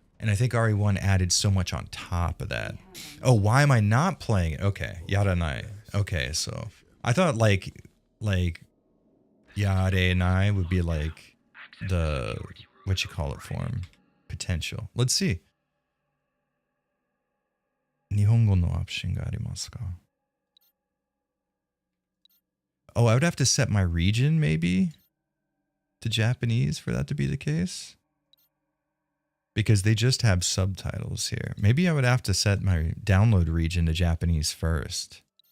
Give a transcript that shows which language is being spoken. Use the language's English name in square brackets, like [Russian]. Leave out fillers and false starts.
[English] And I think RE1 added so much on top of that. Oh, why am I not playing it? Okay, Yaranai. Okay, so I thought like Yarenai would be like the, what you call it form? Potential. Let's see. [Japanese] 日本語のオプションがありますか? [English] Oh, I would have to set my region maybe to Japanese for that to be the case. Because they just have subtitles here. Maybe I would have to set my download region to Japanese first.